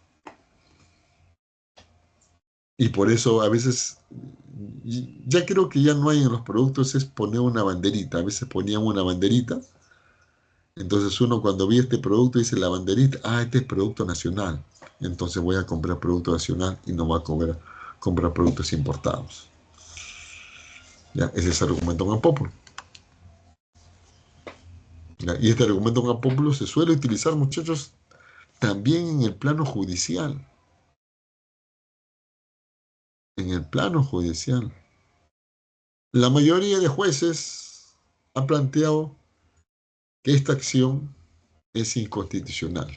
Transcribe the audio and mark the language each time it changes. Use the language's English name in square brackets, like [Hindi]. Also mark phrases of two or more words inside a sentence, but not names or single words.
[Spanish] Y por eso a veces ya creo que ya no hay en los productos, es poner una banderita. A veces ponían una banderita. Entonces uno cuando ve este producto dice la banderita, este es producto nacional. Entonces voy a comprar producto nacional y no voy a comprar productos importados. ¿Ya? Ese es el argumento [Latin] non populo. [Spanish] ¿Ya? Y este argumento [Latin] non populo [Spanish] se suele utilizar, muchachos, también en el plano judicial. En el plano judicial. La mayoría de jueces ha planteado que esta acción es inconstitucional.